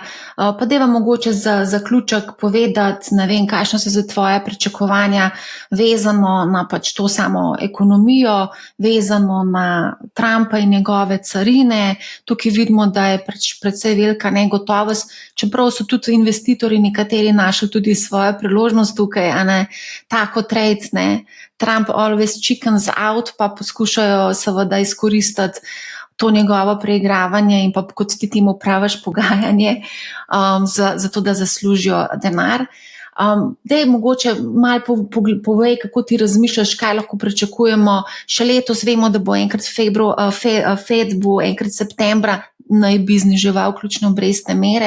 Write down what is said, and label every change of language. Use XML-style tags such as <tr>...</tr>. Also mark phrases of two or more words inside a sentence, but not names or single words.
<sl>Pa dajva mogoče za zaključek povedati, ne vem, kakšno so za tvoje pričakovanja vezano na pač to samo ekonomijo, vezano na Trumpa in njegove carine. Tukaj vidimo, da je precej velika negotovost, čeprav so tudi investitorji nekateri našli tudi svojo priložnost tukaj, a ne tako trade, ne.</sl> <en>Trump always chickens out,</en> <sl>pa poskušajo seveda izkoristiti to njegovo preigravanje in pa, kot ti temu praviš, pogajanje, zato da zaslužijo denar. Daj mogoče malo povej, kako ti razmišljaš, kaj lahko pričakujemo. Še letos vemo, da bo enkrat Fed bo enkrat septembra naj bi zniževal ključne obrestne mere.</sl>